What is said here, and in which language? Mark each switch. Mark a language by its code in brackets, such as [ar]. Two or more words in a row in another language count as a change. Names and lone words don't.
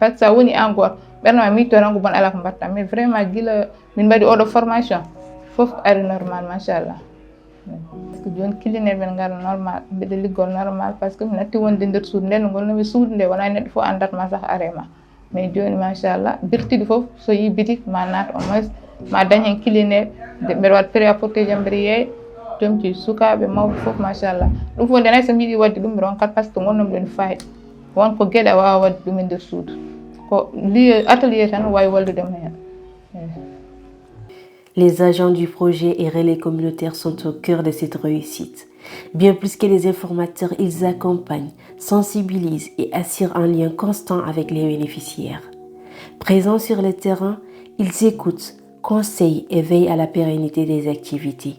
[fr] ce que [ff] sa woni en goto ɓerde ma miijto tan ko bon ala ko mbatta [fr] mais vraiment [ff] guila min mbaɗi oɗo formation fof ari normal machallah [fr] parce que [ff] joni kilineɓe ɓen gara normal mbiɗa liggol normal [fr] par ce que [ff] mi natti wonde nder suudu nden no gonnomi suudu nde wona neɗɗo fof andatma sah arema mais joni machallah birtiɗi fof so yi bitik ma naata [fr] au moins [ff] ma dañ hen kilineɓe mbeɗa waɗa [fr] pré apporté [ff] jam mbeɗa yeeya jomci sukaɓe mawɓe fof machallah ɗum fof ndenay somi yiiɗi wadde ɗum mi ronkat [fr] par ce que [ff] gonnomi ɗon fayida wonko gueɗe a wawa wadde ɗum e nder suudu ko [fr] lieu atelier [ff] tan wawi walludema hen. [fr] Les agents du projet et relais communautaires sont au cœur de cette réussite. Bien plus que les informateurs, ils accompagnent, sensibilisent et assurent un lien constant avec les bénéficiaires. Présents sur le terrain, ils écoutent, conseillent et veillent à la pérennité des activités.